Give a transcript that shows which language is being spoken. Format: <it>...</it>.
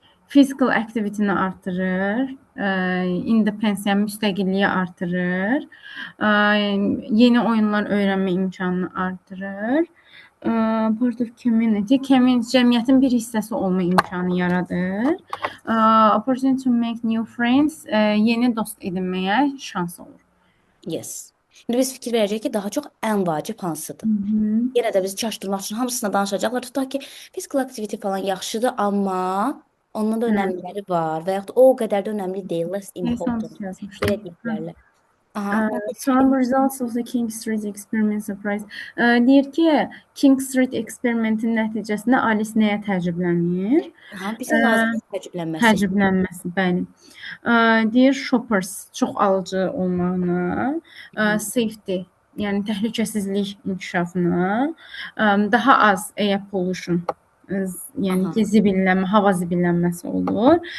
<az>Physical activity-ni artırır, independence, yəni müstəqilliyi artırır, yeni oyunlar öyrənmə imkanını artırır,</az> <en>part of community,</en> <az>cəmiyyətin bir hissəsi olma imkanı yaradır,</az> <en>opportunity to make new friends,</en> <az>yeni dost edinməyə şans olur.</az> <en>Yes.</en> <az>İndi biz fikir verəcəyik ki, daha çox ən vacib hansıdır? Yenə də bizi çaşdırmaq üçün hamısına danışacaqlar. Tutaq ki, physical activity falan yaxşıdır, amma ondan da önəmliləri var və yaxud o qədər də önəmli deyil,</az> <en>less important.</en> <az>Belə deyirlər.</az> <en>Some results of the King Street experiment surprise.</en> <az>Deyir ki, King Street eksperimentin nəticəsində Alice nəyə təəccüblənir? Bizə lazımdır təəccüblənməsi. Təəccüblənməsi, bəli. Deyir shoppers çox alıcı olmağına, safety, yəni təhlükəsizlik inkişafına, daha az</az> <en>air pollution,</en> <az>yəni zibilləmə, hava zibillənməsi olur.</az>